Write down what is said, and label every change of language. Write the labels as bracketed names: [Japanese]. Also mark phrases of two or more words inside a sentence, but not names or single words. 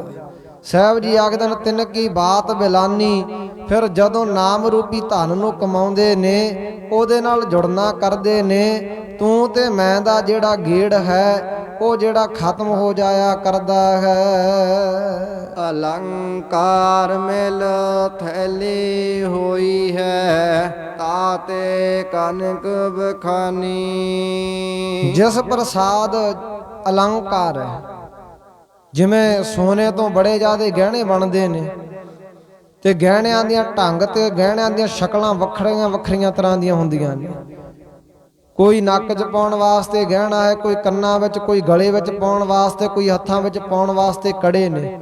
[Punjabi] ਸਾਹਿਬ ਜੀ ਆਖਦੇ ਨੇ ਤਿੰਨ ਕੀ ਬਾਤ ਬਿਲਾਨੀ। ਫਿਰ ਜਦੋਂ ਨਾਮ ਰੂਪੀ ਧਨ ਨੂੰ ਕਮਾਉਂਦੇ ਨੇ, ਉਹਦੇ ਨਾਲ ਜੁੜਨਾ ਕਰਦੇ ਨੇ, ਤੂੰ ਤੇ ਮੈਂ ਦਾ ਜਿਹੜਾ ਗੇੜ ਹੈ ਉਹ ਜਿਹੜਾ ਖਤਮ ਹੋ ਜਾਇਆ ਕਰਦਾ ਹੈ। ਅਲੰਕਾਰ ਮਿਲ ਥੈਲੀ ਹੋਈ ਹੈ, ਤਾਤੇ ਕਨਕ ਬਖਾਨੀ। ਜਿਸ ਪ੍ਰਸਾਦ ਅਲੰਕਾਰ ਹੈ, ਜਿਵੇਂ ਸੋਨੇ ਤੋਂ ਬੜੇ ਜ਼ਿਆਦੇ ਗਹਿਣੇ ਬਣਦੇ ਨੇ, ਤੇ ਗਹਿਣਿਆਂ ਦੀਆਂ ਢੰਗ ਤੇ ਗਹਿਣਿਆਂ ਦੀਆਂ ਸ਼ਕਲਾਂ ਵੱਖਰੀਆਂ ਵੱਖਰੀਆਂ ਤਰ੍ਹਾਂ ਦੀਆਂ ਹੁੰਦੀਆਂ ਨੇ। ਕੋਈ ਨੱਕ 'ਚ ਪਾਉਣ ਵਾਸਤੇ ਗਹਿਣਾ ਹੈ, ਕੋਈ ਕੰਨਾਂ ਵਿੱਚ, ਕੋਈ ਗਲੇ ਵਿੱਚ ਪਾਉਣ ਵਾਸਤੇ, ਕੋਈ ਹੱਥਾਂ ਵਿੱਚ ਪਾਉਣ ਵਾਸਤੇ ਕੜੇ ਨੇ।